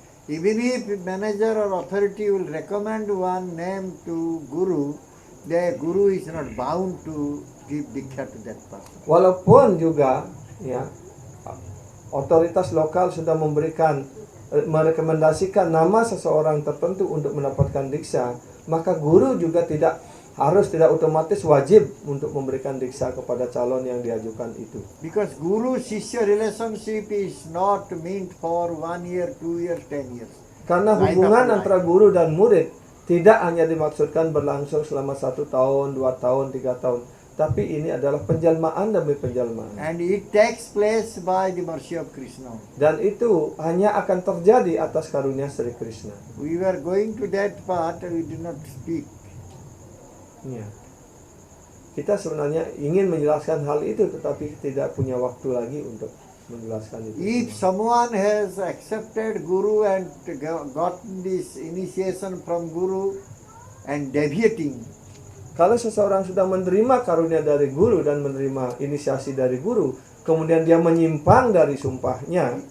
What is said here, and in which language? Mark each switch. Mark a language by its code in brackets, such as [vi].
[en] Even if manager or authority will recommend one name to guru, the guru is not bound to give diksha to that person. [id] Walaupun juga ya otoritas lokal sudah merekomendasikan nama seseorang tertentu untuk mendapatkan diksa, maka guru juga tidak otomatis wajib untuk memberikan diksa kepada calon yang diajukan itu. [en] Because guru-shishya relationship is not meant for 1 year, 2 years, 10 years. [id] Karena [en] Life [id] hubungan [en] after [id] antara guru dan murid tidak hanya dimaksudkan berlangsung selama 1 tahun, 2 tahun, 3 tahun, tapi ini adalah penjelmaan demi penjelmaan. [en] And it takes place by the mercy of Krishna. [id] Dan itu hanya akan terjadi atas karunia Sri Krishna. [en] We were going to that part, we did not speak. [id] Ya. Kita sebenarnya ingin menjelaskan hal itu, tetapi tidak punya waktu lagi untuk menjelaskan itu. [en] If someone has accepted guru and gotten this initiation from guru and deviating, [id] Kalau seseorang sudah menerima karunia dari guru dan menerima inisiasi dari guru, kemudian dia menyimpang dari sumpahnya,